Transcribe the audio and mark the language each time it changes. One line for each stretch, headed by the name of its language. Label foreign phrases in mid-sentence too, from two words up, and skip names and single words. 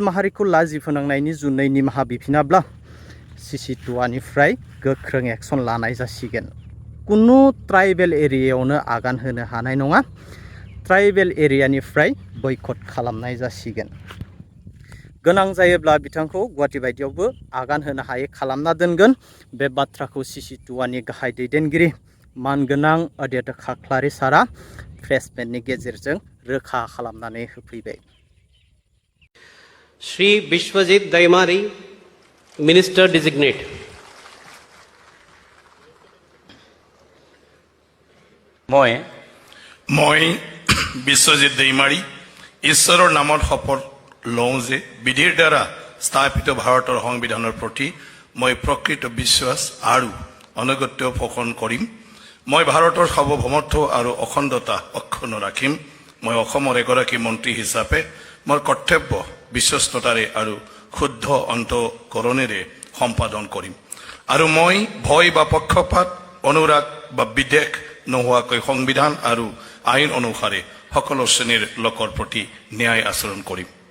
Bodo: माहारिखौ लाजि फोनांनायनि जुनै निमाहा बिफिनाब्ला सिसिटुवानिफ्राय गोख्रों एक्सन लानाय जासिगोन कुनु ट्राइबेल एरियायावनो आगान होनो हानाय नङा ट्राइबेल एरियानिफ्राय बैकट खालामनाय जासिगोन गोनां जायोब्ला बिथांखौ गुवाहाटी बायदियावबो आगान होनो हायै खालामना दोनगोन बे बाथ्राखौ सिसिटुवानि गाहाय दैदेनगिरि मानगोनां अध्यक्ष खाख्लारि सारा प्रेसमेन्टनि गेजेरजों रोखा खालामनानै होफैबाय
English: श्री बिश्वजित दैमारी minister designate
Assamese: মই বিশ্বজিৎ দৈমাৰী ঈশ্বৰৰ নামত শপত লওঁ যে বিধিৰ দ্বাৰা স্থাপিত ভাৰতৰ সংবিধানৰ প্ৰতি মই প্ৰকৃত বিশ্বাস আৰু অনুগত্য পোষণ কৰিম মই ভাৰতৰ সাৰ্বভৌমত্ব আৰু অখণ্ডতা অক্ষুণ্ণ ৰাখিম মই অসমৰ এগৰাকী মন্ত্ৰী হিচাপে মোৰ কৰ্তব্য বিশ্বস্ততাৰে আৰু শুদ্ধ অন্তঃকৰণেৰে সম্পাদন কৰিম আৰু মই ভয় বা পক্ষপাত অনুৰাগ বা বিদ্বেষ নোহোৱাকৈ সংবিধান আৰু আইন অনুসাৰে সকলো শ্ৰেণীৰ লোকৰ প্ৰতি ন্যায় আচৰণ কৰিম